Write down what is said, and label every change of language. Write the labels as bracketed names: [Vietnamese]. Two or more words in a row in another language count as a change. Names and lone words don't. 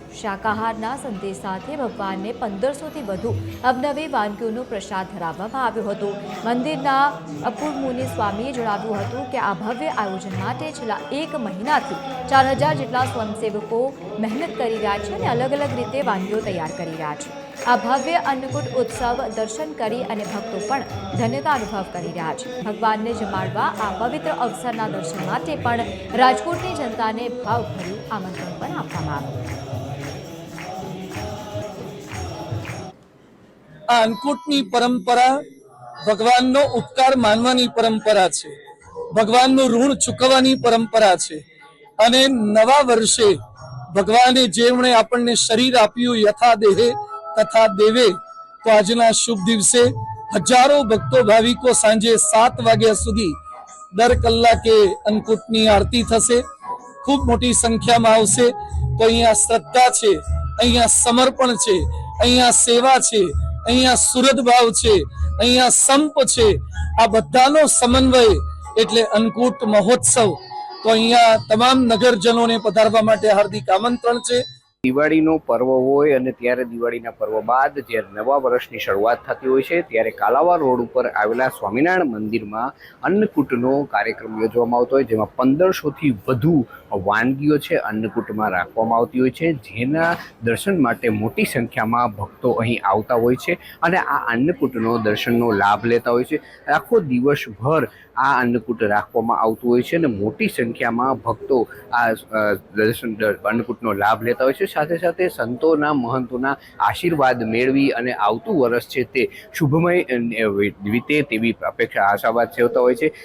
[Gujarati] શાકાહારના સંદેશ સાથે ભગવાનને 1500થી વધુ અવનવી વાનગીઓનો પ્રસાદ ધરાવવામાં આવ્યો હતો। મંદિરના અપૂર્વ મુનિ સ્વામીએ જણાવ્યું હતું કે આ ભવ્ય આયોજન માટે છેલ્લા 1 મહિનાથી 4000 જેટલા સ્વયંસેવકો મહેનત કરી રહ્યા છે અને અલગ અલગ રીતે વાનગીઓ તૈયાર કરી રહ્યા છે। આ ભવ્ય અન્નકૂટ ઉત્સવ દર્શન કરી અને ભક્તો પણ ધન્યતા અનુભવ કરી રહ્યા છે। ભગવાનને જમાડવા આ પવિત્ર અવસરના દર્શન માટે પણ રાજકોટની જનતાને ભાવભર્યું આમંત્રણ પણ આપવામાં આવ્યું। આ અન્નકૂટની પરંપરા ભગવાનનો ઉપકાર માનવાની પરંપરા છે, ભગવાનનું ઋણ ચૂકવવાની પરંપરા છે અને નવા વર્ષે ભગવાને જેમણે આપણને શરીર આપ્યું યથા દેહે તથા દેવે તો આજના શુભ દિવસે હજારો ભક્તો ભાવિકો સાંજે 7 વાગ્યા સુધી દર કલાકે અન્નકૂટની આરતી થશે। ખૂબ મોટી સંખ્યા में આવશે। તો અહીંયા શ્રદ્ધા છે, અહીંયા સમર્પણ છે, અહીંયા સેવા છે, અહીંયા સુહૃદ ભાવ છે, અહીંયા સંપ છે। આ બધાનો સમન્વય એટલે અન્નકૂટ મહોત્સવ। તો અહીંયા તમામ નગરજનોને પધારવા માટે હાર્દિક આમંત્રણ છે। દિવાળીનો પર્વ હોય અને ત્યારે દિવાળીના પર્વ બાદ જ્યારે નવા વર્ષની શરૂઆત થતી હોય છે ત્યારે કાલાવા રોડ પર આવેલા સ્વામિનારાયણ મંદિરમાં અન્નકૂટનો કાર્યક્રમ યોજવામાં આવતો હોય જેમાં 1500 થી વધુ વાનગીઓ છે અન્નકૂટમાં રાખવામાં આવતી હોય છે જેના દર્શન માટે મોટી સંખ્યામાં ભક્તો અહીં આવતા હોય છે અને આ अन्नकूटનો દર્શનનો લાભ લેતા હોય છે। આખો દિવસભર આ अन्नकूट રાખવામાં આવતું હોય છે અને મોટી સંખ્યામાં ભક્તો આ દર્શન अन्नकूटનો લાભ લેતા હોય છે। સાથે સાથે સંતોના મહંતોના આશીર્વાદ મેળવી અને આવતું વર્ષ છે તે શુભમય વીતે તેવી અપેક્ષા આશાવાદ સેવતા હોય છે।